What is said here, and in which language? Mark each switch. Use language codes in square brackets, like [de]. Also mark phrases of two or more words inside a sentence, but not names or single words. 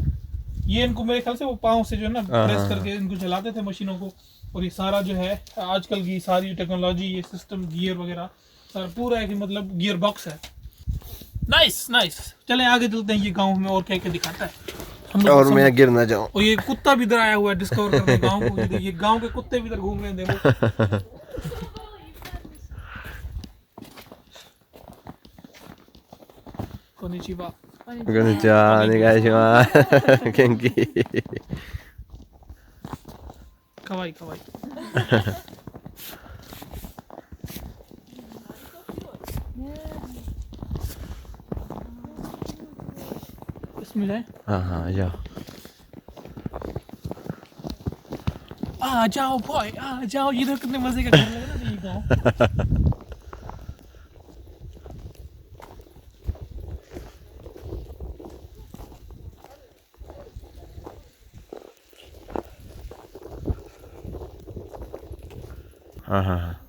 [hi] ये इनको मेरे ख्याल से वो पाँव से जो है ना प्रेस करके इनको चलाते थे मशीनों को, और ये सारा जो है आजकल की सारी टेक्नोलॉजी, ये सिस्टम, गियर वगैरह सारा पूरा है कि मतलब [en] gear box [hi] है। [en] nice nice. [hi] चलें आगे चलते हैं, ये गांव में और क्या क्या दिखाता है हम लोग और को मैं गिर ना जाऊं। और ये कुत्ता भी इधर आया हुआ है डिस्कवर करने गांव को। ये गांव के कुत्ते भी इधर घूम रहे हैं, देखो। कोनिचिवा। [ja] こんにちは、お願いします。元気。かわいいかわいい。 [hi] इसमें जाए। हाँ हाँ जाओ। आ जाओ भाई, आ जाओ। ये तो कितने मजे का घर लग रहा है ये गाँव। हाँ हाँ हाँ।